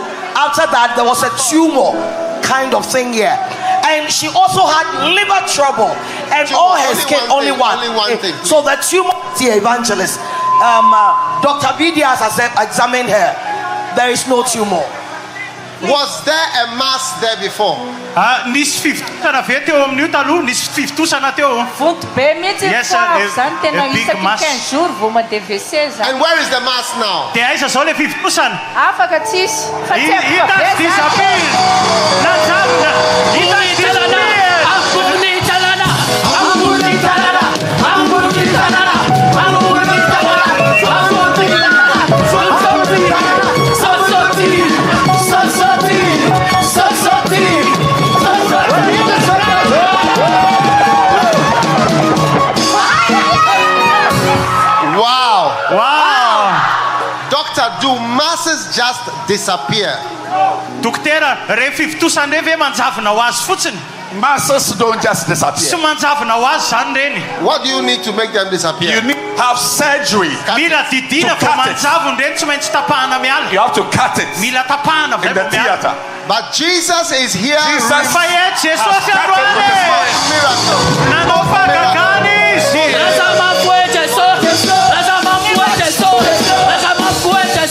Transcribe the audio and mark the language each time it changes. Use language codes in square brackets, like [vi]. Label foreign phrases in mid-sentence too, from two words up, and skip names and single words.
[en] After that, there was a tumor kind of thing here, and she also had liver trouble, and all her skin only one thing. So the tumor, the Evangelist, Dr. Bidias has examined her. There is no tumor. Was there a mass there before? [mg] Nisy fivitosana ve teo amin'io taloha, nisy fivitosana teo. Vonto be mihitsy [en] Yes, [mg] foavy zany tena [en] a big [mg] isaky [en] mass. [mg] 15 jours vao ma-DVC zany. [en] And where is the mass now? [mg] Dia aiza zao le fivitosana? Afaka tsisy fa tsy Hita avy disappear. Nanjavona. Hita disappear. ambony tanana, ambony tanana, ambony tanana, ambony tanana, ambony tanana, ambony tanana, sasoti, sasoti, sasoti, [en] Wow. Doctor, do masses just disappear? [mg] Dokotera, rehefa fivitosana reny ve manjavona ho azy fotsiny? [en] Masses don't just [mg] Tsy [en] disappear. [mg] manjavona ho azy zany reny. [en] What do you need to make them disappear? You need to have surgery. [mg] Mila didina [en] To [mg] fa [en] cut it. [mg] manjavona reny tsy maintsy tapahana miala. [en] You have to cut it [mg] Mila tapahana [en] in the theater. But Jesus is here. Jesus [mg] Fa eto Jesosy [en] has cut it with his [mg] androany. [en] mouth. Miracle. [mg] Nanao fahagagana izy. lazama fue Jesus, lazama fue Jesus, lazama fue